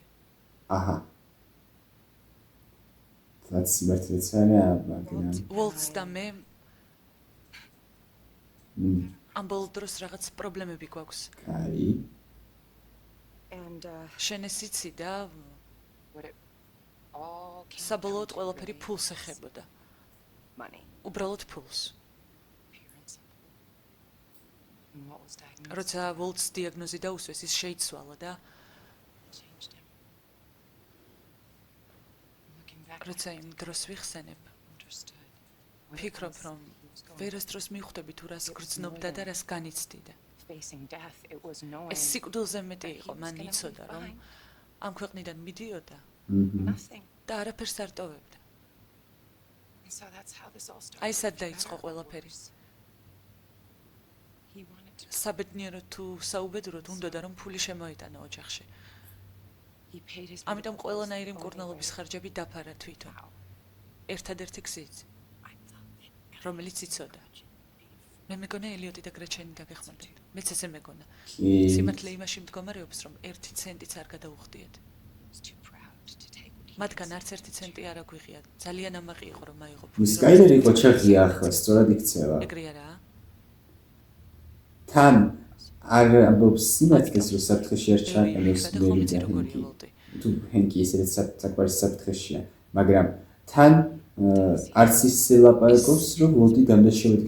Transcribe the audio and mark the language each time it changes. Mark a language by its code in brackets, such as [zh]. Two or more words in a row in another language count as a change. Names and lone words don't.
[ka] აჰა. რაც სიმართლეც არა, მაგრამ ვოლტს და მე ამ ბოლო დროს რაღაც პრობლემები გვაქვს. კაი. შენ ეს იცი და [en] What it all came [ka] საბოლოოდ [en] down to [ka] ყველაფერი [en] really [ka] ფულს ეხებოდა. [en] money, [ka] უბრალოდ ფულს. [en] pure and simple. And what was diagnosed [ka] როცა ვოლტს დიაგნოზი დაუსვეს, ის შეიცვალა და [en] changed him. Looking back, [ka] როცა იმ დროს ვიხსენებ, [en] understood. what it [ka] ფიქრობ, [en] was [ka] რომ [en] he was going [ka] ვერასდროს მივხვდები თუ რას გრძნობდა და რას განიცდიდა. [en] facing death. It was knowing [ka] ეს სიკვდილზე მეტი [en] that he [ka] იყო, [en] was [ka] მან [en] gonna be [ka] იცოდა, რომ [en] fine. [ka] ამ ქვეყნიდან მიდიოდა [en] Nothing. [ka] და არაფერს არ ტოვებდა. [en] And so that's how this all started. [ka] აი სად [en] with [ka] დაიწყო [en] better [ka] ყველაფერი. [en] orders. He wanted to. [ka] საბედნიეროდ თუ საუბედუროდ უნდოდა რომ ფული შემოიტანა ოჯახში. [en] He paid his. [ka] ამიტომ [en] medical [ka] ყველანაირი [en] bills [ka] მკურნალობის [en] only [ka] ხარჯები დაფარა თვითონ. [en] How? [ka] ერთადერთი გზით, [en] I thought that [ka] რომელიც იცოდა. მე მეგონა ელიოტი და გრეჩენი დაგეხმაროთ. მეც ესე მეგონა. კი. სიმართლე იმაში მდგომარეობს, რომ 1 ცენტიც არ გადაუხდიეთ. [en] he was too proud to take what he [ka] მათგან [en] was. [ka] არც 1 ცენტი არ აგვიღია. ძალიან ამაყი იყო რომ აიღო ის კაილერი იყო ჩეხია ახლა, სწორად იქცევა. ეგრე არაა? თან არ ამბობს სიმართლეს, რომ საფრთხეში არ ჩააყენოს და ხომ მერი იცი და როგორია ჰენკი. ვოლტი. თუ ჰენკი ისედაც საკმარის საფრთხეშია, მაგრამ თან არც ისე ლაპარაკობს, რომ ვოლტი დამდაშევედ